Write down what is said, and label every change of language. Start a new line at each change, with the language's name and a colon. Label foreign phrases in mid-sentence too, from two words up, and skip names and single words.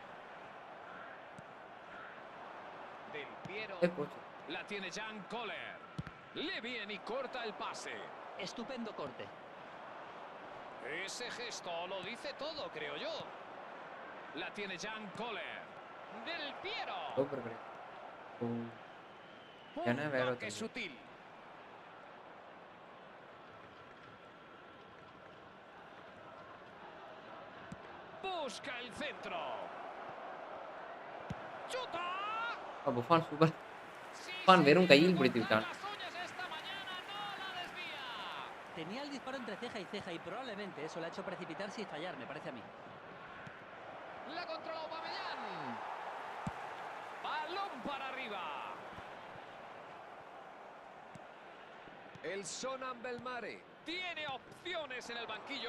Spanish: Del Piero.
Tamil: போச்சு
Spanish: La tiene Jan Koller. Le viene y corta el pase. Estupendo corte. Ese gesto lo dice todo, creo yo. La tiene Jan Koller. Del Piero.
Tamil: சூப்பர் கிடையாது
Spanish: Un Ya no veo toque tanto. sutil. Busca el centro. ¡Chuta!
Tamil: புஃபான் சூப்பர்
Spanish: Sí,
Tamil: புஃபான் வெறும்
Spanish: señor,
Tamil: கையில் பிடித்து
Spanish: con
Tamil: விட்டான்
Spanish: las uñas esta mañana no la desvía. Tenía el disparo entre ceja y ceja y probablemente eso le ha hecho precipitarse y fallar, me parece a mí. La controla Aubameyang. Balón para arriba. El Sonan Belmare tiene opciones en el banquillo.